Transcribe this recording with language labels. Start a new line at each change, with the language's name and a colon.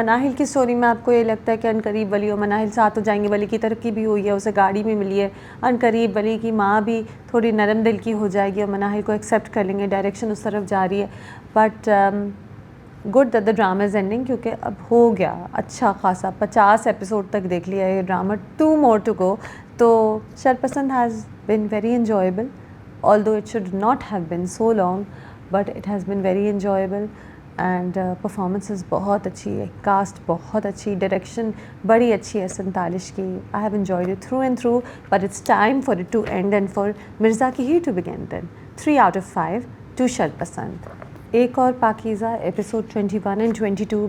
Urdu: مناہل کی اسٹوری میں آپ کو یہ لگتا ہے کہ ان قریب ولی اور مناہل ساتھ ہو جائیں گے, ولی کی ترقی بھی ہوئی ہے, اسے گاڑی بھی ملی ہے, ان قریب ولی کی ماں بھی تھوڑی نرم دل کی ہو جائے گی اور مناہل کو ایکسیپٹ کر لیں گے, ڈائریکشن اس طرف جا رہی ہے.
English: but good that the drama is ending,
Urdu: کیونکہ اب ہو گیا اچھا خاصا 50 ایپیسوڈ تک دیکھ لیا یہ ڈرامہ,
English: 2 more to go. تو Sharpasand has been very enjoyable, although it should not have been so long, but it has been very enjoyable.
Urdu: And performances بہت اچھی ہے, کاسٹ بہت اچھی, ڈائریکشن بڑی اچھی ہے 47 کی.
English: I have enjoyed it through and through, but it's time for it to end and for Mirza کی ہی to begin. Then 3 out of 5 to Sharpasand.
Urdu: ایک اور پاکیزہ ایپیسوڈ 21 اینڈ 22.